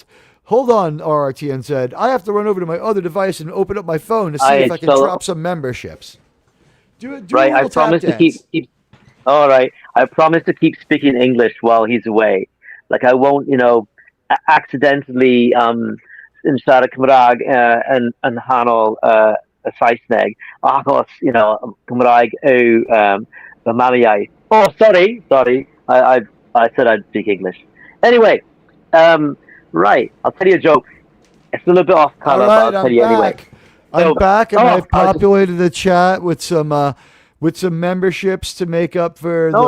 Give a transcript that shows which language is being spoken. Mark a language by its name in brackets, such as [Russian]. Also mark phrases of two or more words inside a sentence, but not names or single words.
[English] Hold on, RRTNZ. I have to run over to my other device and open up my phone to see if I can drop some memberships. Do a Right, I little tap promise to dance. keep. All right, I promise to keep speaking English while he's away. Like I won't, accidentally in [Welsh] siarad Cymraeg yn hanol y Saesneg. Achos, Cymraeg yw fy mamiaith. [English] Oh, sorry. I said I'd speak English. Anyway, right, I'll tell you a joke. It's a little bit off color, but I'll tell you anyway. I'm back, and I've I just- populated the chat with some memberships to make up for the